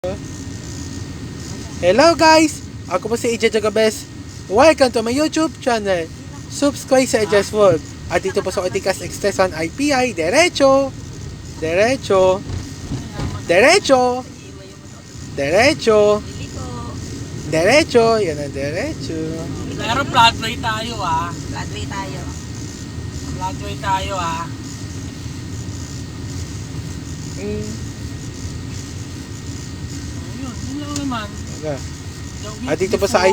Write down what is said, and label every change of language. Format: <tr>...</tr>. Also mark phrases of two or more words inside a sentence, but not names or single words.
<en>Hello guys!</en> <tl>Ako po si EJ Jagabes.</tl> <en>Welcome to my YouTube channel. Subscribe sa EJ's World.</en> <tl>At dito po sa Oticas Extension IPI. Derecho! Derecho! Derecho! Derecho! Derecho! Yan ang derecho. Pero Broadway tayo Broadway tayo. Broadway tayo Yun lang naman. Okay.</tl> <en>The week</en> <tl>At dito po sa</tl>